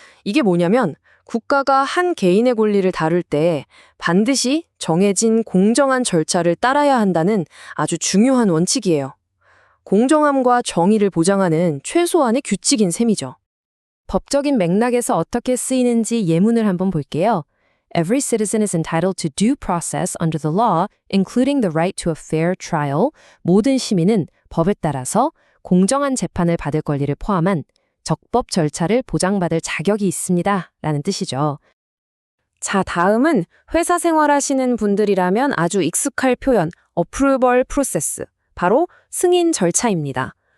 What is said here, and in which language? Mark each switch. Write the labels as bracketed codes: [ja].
[ko] 이게 뭐냐면 국가가 한 개인의 권리를 다룰 때 반드시 정해진 공정한 절차를 따라야 한다는 아주 중요한 원칙이에요. 공정함과 정의를 보장하는 최소한의 규칙인 셈이죠. 법적인 맥락에서 어떻게 쓰이는지 예문을 한번 볼게요. [en] Every citizen is entitled to due process under the law, including the right to a fair trial. [ko] 모든 시민은 법에 따라서 공정한 재판을 받을 권리를 포함한 적법 절차를 보장받을 자격이 있습니다. 라는 뜻이죠. 자, 다음은 회사 생활하시는 분들이라면 아주 익숙할 표현, approval process, 바로 승인 절차입니다.